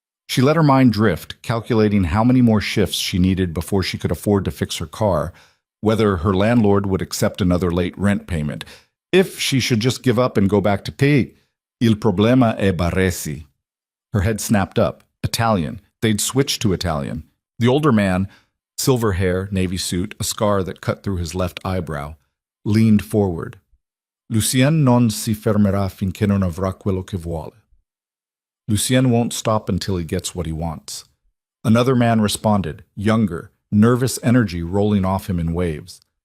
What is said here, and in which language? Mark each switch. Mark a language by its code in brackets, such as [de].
[en] She let her mind drift, calculating how many more shifts she needed before she could afford to fix her car, whether her landlord would accept another late rent payment, if she should just give up and go back to pay. [it] Il problema è barresi. [en] Her head snapped up. Italian. They'd switched to Italian. The older man, silver hair, navy suit, a scar that cut through his left eyebrow, leaned forward. [it] Lucien non si fermerà finché non avrà quello che vuole. [en] Lucien won't stop until he gets what he wants. Another man responded, younger, nervous energy rolling off him in waves.